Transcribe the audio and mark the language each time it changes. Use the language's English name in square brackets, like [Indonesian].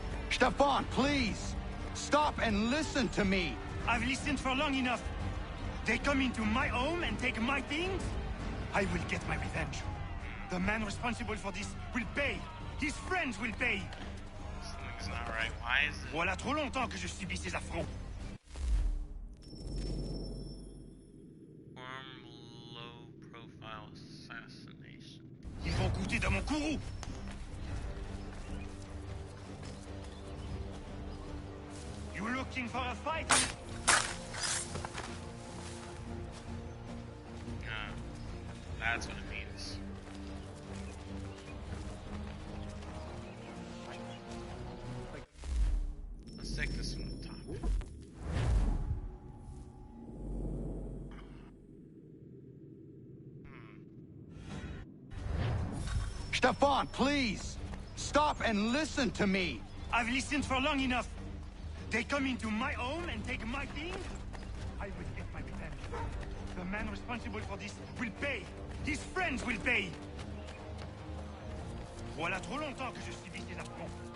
[English] Stefan, please! Stop and listen to me! I've listened for long enough. They come into my home and take my things? I will get my revenge. The man responsible for this will pay. His friends will pay. Something's not right. Why is it? [French] Voilà trop longtemps que je subis ces affronts. [English] Form low profile assassination. [French] Ils vont goûter de mon courroux. [English] You looking for a fight? That's what it means. Let's take this from the top. Stefan, please! Stop and listen to me! I've listened for long enough. They come into my home and take my things? I will get my revenge. The man responsible for this will pay. His friends will pay. [French] Voilà trop longtemps que je subis ces affronts.